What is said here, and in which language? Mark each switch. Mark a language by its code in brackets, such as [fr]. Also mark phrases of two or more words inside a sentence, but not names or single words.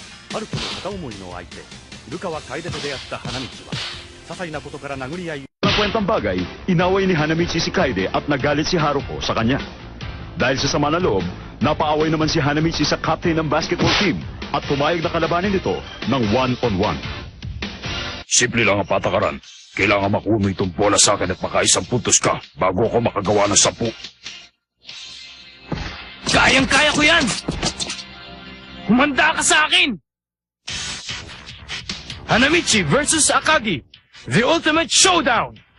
[ja] 春子の片思いの相手、古川楓と出会った花道は、些細なことから殴り合い。 [tl] Kwentang bagay, inaway ni Hanamichi si Kaede at nagalit si Haruko sa kanya. Dahil sa sama na loob, napaaway naman si Hanamichi sa captain ng [en] basketball team [tl] at pumayag na kalabanin ito ng one-on-one. Simple lang ang patakaran. Kailangan makuno itong bola sa akin at makaisang puntos ka bago ako makagawa ng 10. Kayang-kaya ko yan! Humanda ka sa akin! [en] Hanamichi versus Akagi, the ultimate showdown!